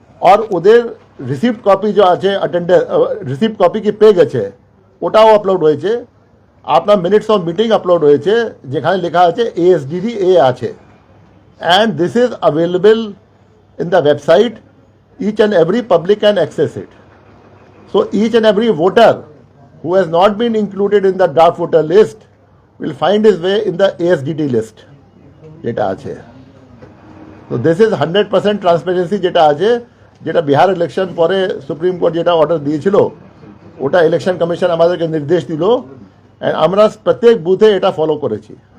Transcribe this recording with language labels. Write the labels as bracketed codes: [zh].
[bn] আর ওদের receipt copy যে আছে অ্যাটেন্ডের রিসিপ্ট কপি কি পেয়ে গেছে, ওটাও আপলোড হয়েছে। আপনার মিনিটস অফ মিটিং আপলোড হয়েছে, যেখানে লেখা আছে এএসডিডি এ আছে। [en] And this is available in the website, each and every public can access it. So each and every voter who has not been included in the draft voter list will find his way in the ASDD list [bn] যেটা আছে। [en] So this is 100% transparency [bn] যেটা আছে, যেটা Bihar election পরে supreme court যেটা order দিয়েছিল, ওটা election commission আমাদেরকে নির্দেশ দিল, অ্যান্ড আমরা প্রত্যেক বুথে এটা ফলো করেছি।